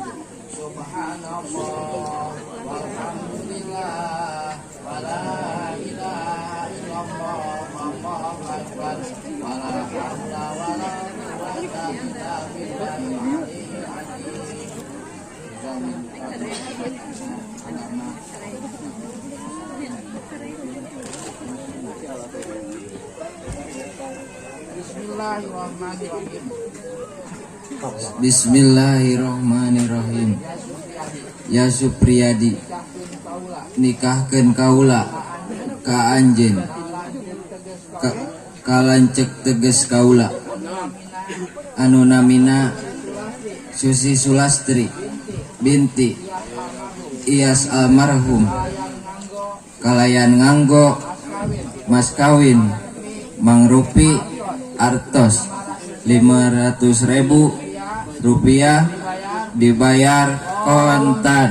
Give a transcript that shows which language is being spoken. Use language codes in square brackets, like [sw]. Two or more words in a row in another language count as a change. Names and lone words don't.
[ar] سبحان الله والحمد لله ولا إله إلا الله والله أكبر ولا حول ولا قوة إلا بالله العلي العظيم. بسم الله الرحمن الرحيم. [su] Ya Supriyadi, nikahkeun kaula ka anjeun kalancek teges kaula anu namina Susi Sulastri binti Iyas almarhum kalayan nganggo mas kawin mangrupi artos 500.000 rupiah dibayar kontan.